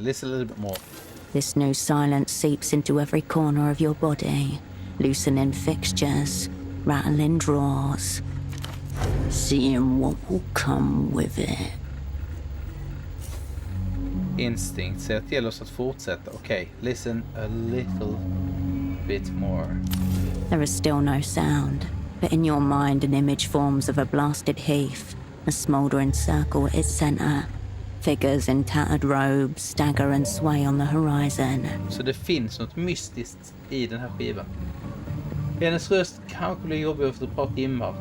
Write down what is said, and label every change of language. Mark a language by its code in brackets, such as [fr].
[en] Listen a little bit more. This new silence seeps into every corner of your body, loosening fixtures, rattling drawers, seeing what will come with it. [sv] Instinct säger till oss att fortsätta. [en] Okej, listen a little bit more. There is still no sound, but in your mind an image forms of a blasted heath, a smouldering circle at its center. Figures in tattered robes stagger and sway on the horizon. [sv] Så det finns något mystiskt i den här skivan. Hennes röst kanske blir jobbig efter ett par timmar.